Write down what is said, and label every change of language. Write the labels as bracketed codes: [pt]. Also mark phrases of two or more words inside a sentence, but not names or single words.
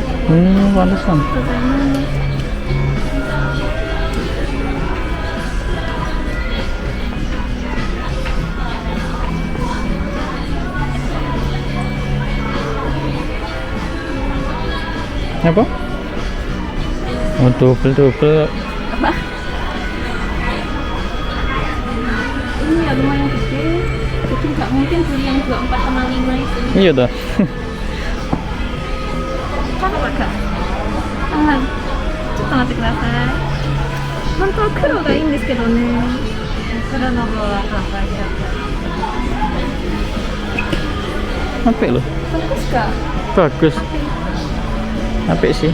[id] Pantesan. Apa? Oh, double. Apa? Ini ya lumayan gede, jadi nggak mungkin beli yang 24,5 itu. Iya dah. Kan agak [ja] ちょっと待ってください。本当は黒がいいんですけどね。黒の方は販売しちゃった。 [jv] Apik loh. [id] Bagus kak? Bagus. Apik sih.